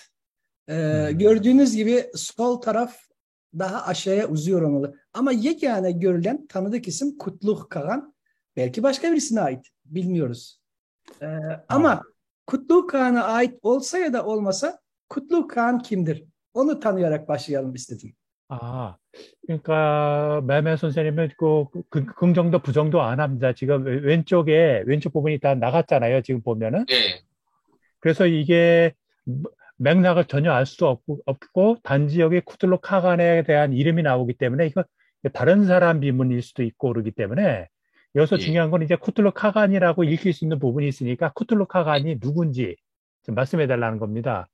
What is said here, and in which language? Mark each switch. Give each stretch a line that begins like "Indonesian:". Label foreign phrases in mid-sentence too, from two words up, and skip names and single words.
Turkish: Gördüğünüz gibi sol taraf daha aşağıya uzuyor olmalı. Ama yegane görülen tanıdık isim Kutluk Kağan. Belki başka birisine ait. Bilmiyoruz. Ama Kutluk Kağan'a ait olsa ya da olmasa Kutluk Kağan kimdir? Onu tanıyarak başlayalım istedim.
Korean: 그러니까 매매 선생님은 긍정도 부정도 안 합니다. 지금 왼쪽 부분이 다 나갔잖아요. 지금 보면은. 네. 그래서 이게 맥락을 전혀 알 수도 없고 단지 여기 쿠틀로 카간에 대한 이름이 나오기 때문에 이거 다른 사람 비문일 수도 있고 그러기 때문에 여기서 중요한 건 이제 쿠틀로 카간이라고 읽힐 수 있는 부분이 있으니까 쿠틀로 카간이 누군지 좀 말씀해 달라는 겁니다.